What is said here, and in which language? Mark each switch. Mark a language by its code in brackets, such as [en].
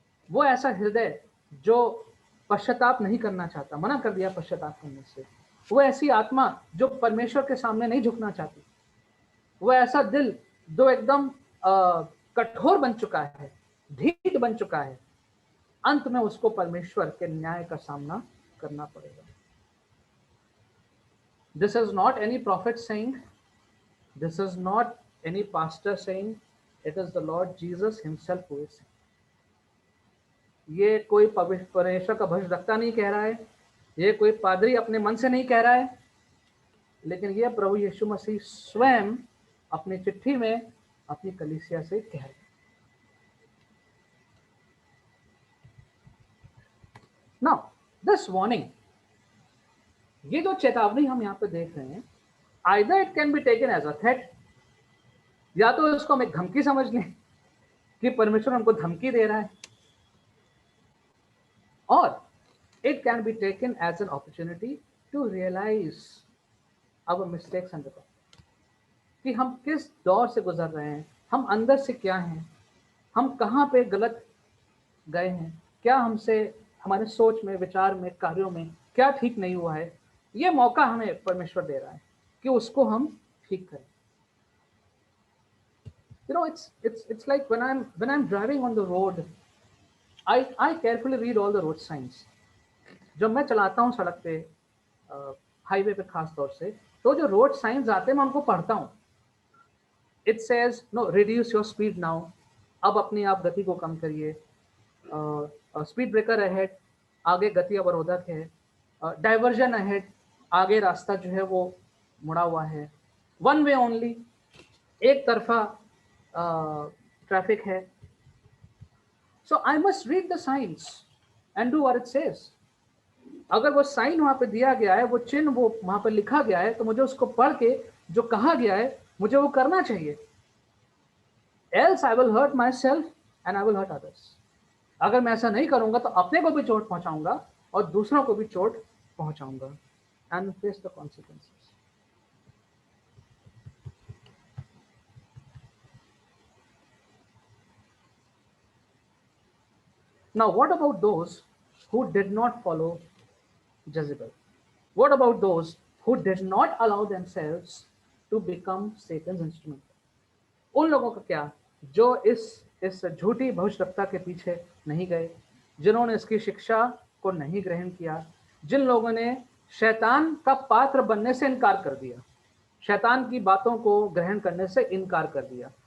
[hi] वो ऐसा हृदय जो पश्चाताप नहीं करना चाहता, मना कर दिया पश्चाताप करने से, वो ऐसी आत्मा जो परमेश्वर के सामने नहीं झुकना चाहती, वो ऐसा दिल जो एकदम कठोर बन चुका है, ढीठ बन चुका है, अंत में उसको परमेश्वर के न्याय का सामना करना पड़ेगा. [en] This is not any prophet saying, this is not any pastor saying, it is the Lord Jesus himself who is saying. [hi] ये कोई परमेश्वर का भविष्यवक्ता नहीं कह रहा है, ये कोई पादरी अपने मन से नहीं कह रहा है, लेकिन ये प्रभु यीशु मसीह स्वयं अपनी चिट्ठी में अपनी कलीसिया से कह रहे हैं। [en] now this warning, [hi] ये जो चेतावनी हम यहाँ पे देख रहे हैं, [en] either it can be taken as a threat, [hi] या तो इसको हम एक धमकी समझ लें कि परमेश्वर हमको धमकी दे रहा है, और [en] it can be taken as an opportunity to realise our mistakes and [hi] कि हम किस दौर से गुजर रहे हैं, हम अंदर से क्या हैं, हम कहाँ पे गलत गए हैं, क्या हमसे हमारे सोच में, विचार में, कार्यों में क्या ठीक नहीं हुआ है। ये मौका हमें परमेश्वर दे रहा है कि उसको हम ठीक करें। [en] You know, it's like when I'm driving on the road, I carefully read all the road signs. [hi] जब मैं चलाता हूँ सड़क पे, हाईवे पे खास तौर से, तो जो रोड साइंस आते हैं मैं उनको पढ़ता हूँ। [en] it says no reduce your speed now, [hi] अब अपनी आप गति को कम करिए, [en] speed breaker ahead, [hi] आगे गति अवरोधक है, [en] diversion ahead, [hi] आगे रास्ता जो है वो मुड़ा हुआ है, [en] one way only, [hi] एक तरफा ट्रैफिक है। [en] So I must read the science and do what it says. [hi] अगर वो साइन वहां पे दिया गया है, वो चिन्ह वो वहां पे लिखा गया है, तो मुझे उसको पढ़ के जो कहा गया है मुझे वो करना चाहिए। [en] Else I will hurt myself and I will hurt others. [hi] अगर मैं ऐसा नहीं करूंगा तो अपने को भी चोट पहुंचाऊंगा और दूसरों को भी चोट पहुंचाऊंगा। [en] And face the consequences. Now, what about those who did not follow Jezebel? What about those who did not allow themselves to become Satan's instrument? [hi] उन लोगों का क्या जो इस झूठी भविष्यवक्ता के पीछे नहीं गए, जिन्होंने इसकी शिक्षा को नहीं ग्रहण किया, जिन लोगों ने शैतान का पात्र बनने से इनकार कर दिया, शैतान की बातों को ग्रहण करने से इनकार कर दिया।